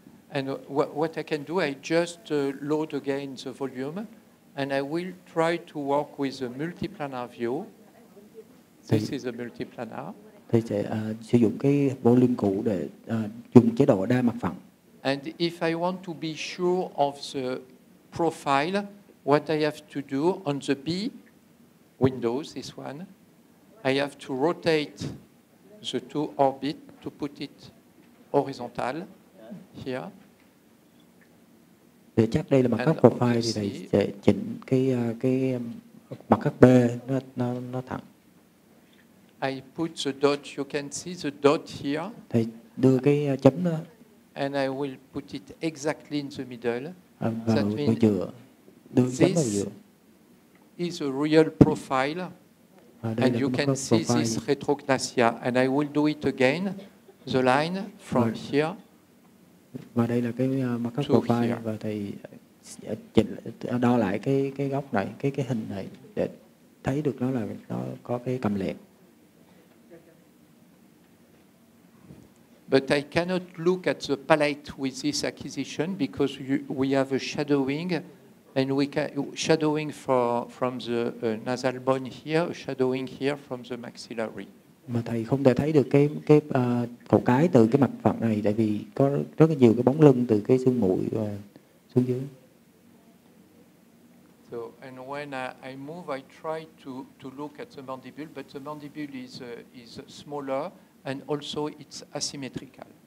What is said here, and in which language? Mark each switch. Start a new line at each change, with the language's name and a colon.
English: And what I can do, I just load again the volume, and I will try to work with a multiplanar view. This is a multiplanar.
Vietnamese: Thầy sẽ sử dụng cái volume cũ để dùng chế độ đa mặt phẳng.
English: And if I want to be sure of the profile, what I have to do on the B windows, this one, I have to rotate the two orbits to put it horizontal here.
Vietnamese: Để chắc đây là mặt cắt profile thì thầy sẽ chỉnh cái mặt cắt B nó thẳng.
English: I put the dot, you can see the dot here.
Vietnamese: Thầy đưa cái chấm đó.
English: And I will put it exactly in the middle.
Vietnamese: Vào giữa. Đưa chấm vào giữa.
English: Is a real profile. And you can see this retrognathia. And I will do it again, the line from here.
Vietnamese: Và đây là cái mặt cắt profile và thầy chỉnh đo lại cái góc này, cái hình này để thấy được nó có cái cầm lẹt.
English: But I cannot look at the palate with this acquisition because we have a shadowing, and we can shadowing from the nasal bone here, a shadowing here from the maxillary.
Vietnamese: Mà thầy không thể thấy được cái cổ cái từ cái mặt phẳng này, tại vì có rất là nhiều cái bóng lưng từ cái xương mũi xuống dưới.
English: So, and when I move, I try to look at the mandible, but the mandible is smaller and also it's asymmetrical.